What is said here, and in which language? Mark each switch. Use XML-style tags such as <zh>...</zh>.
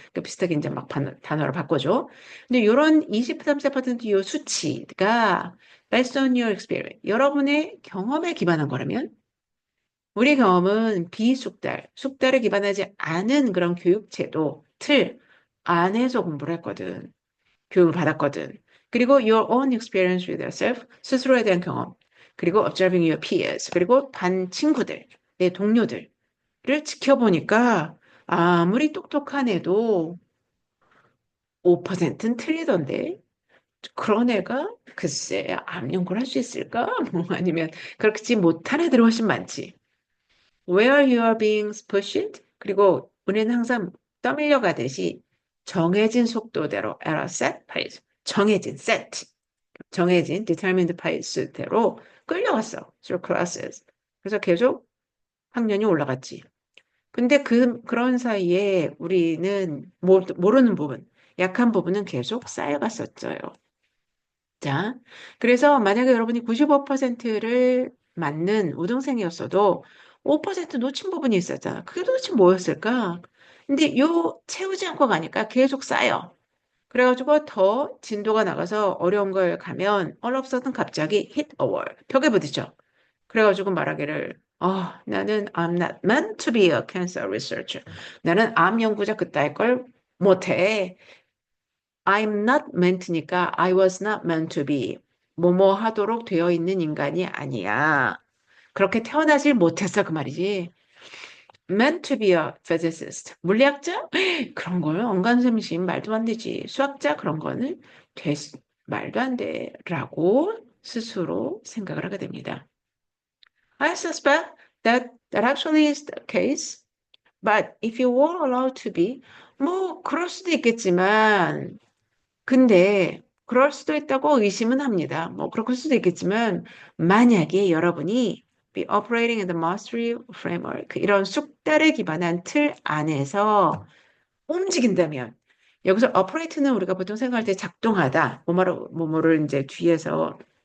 <ko>그 비슷하게 이제 막 단어를 바꿔줘. 근데 이런 20, 30%요 수치가</ko> <en>based on your experience,</en> <ko>여러분의 경험에 기반한 거라면 우리 경험은 비숙달, 숙달에 기반하지 않은 그런 교육제도, 틀 안에서 공부를 했거든. 교육을 받았거든. 그리고</ko> <en>your own experience with yourself,</en> <ko>스스로에 대한 경험. 그리고</ko> <en>observing your peers.</en> <ko>그리고 반 친구들, 내 동료들을 지켜보니까 아무리 똑똑한 애도 5%는 틀리던데. 그런 애가 글쎄 암 연구를 할 수 있을까? 뭐 아니면 그렇지 못한 애들이 훨씬 많지.</ko> <en>Where you are being pushed.</en> <ko>그리고 우리는 항상 떠밀려 가듯이 정해진 속도대로</ko> <en>at a set pace.</en> <ko>정해진 set. 정해진</ko> <en>determined pace</en> <ko>대로 끌려갔어.</ko> <en>through classes.</en> <ko>그래서 계속 학년이 올라갔지. 근데 그런 사이에 우리는 모르는 부분, 약한 부분은 계속 쌓여갔었어요. 자, 그래서 만약에 여러분이 95%를 맞는 우등생이었어도 5% 놓친 부분이 있었잖아. 그게 도대체 뭐였을까? 근데 요 채우지 않고 가니까 계속 쌓여. 그래가지고 더 진도가 나가서 어려운 걸 가면</ko> <en>all of a sudden</en> <ko>갑자기</ko> <en>hit a wall.</en> <ko>벽에 부딪혀. 그래가지고 말하기를 나는</ko> <en>I'm not meant to be a cancer researcher.</en> <ko>나는 암 연구자 그따위 걸 못해.</ko> <en>I'm not meant니까 I was not meant to be.</en> <ko>뭐뭐 하도록 되어 있는 인간이 아니야. 그렇게 태어나질 못했어 그 말이지.</ko> <en>Meant to be a physicist. 물리학자?</en> <ko>그런 걸 언간셈심 말도 안 되지. 수학자 그런 거는 말도 안 돼. 라고 스스로 생각을 하게 됩니다.</ko> <en>I suspect that actually is the case. But if you were allowed to be,</en> <ko>뭐 그럴 수도 있겠지만 근데 그럴 수도 있다고 의심은 합니다. 뭐 그럴 수도 있겠지만 만약에 여러분이</ko> <en>be operating in the mastery framework</en> <ko>이런 숙달에 기반한 틀 안에서 움직인다면 여기서 operate는 우리가 보통 생각할 때 작동하다 뭐뭐를 이제 뒤에서</ko>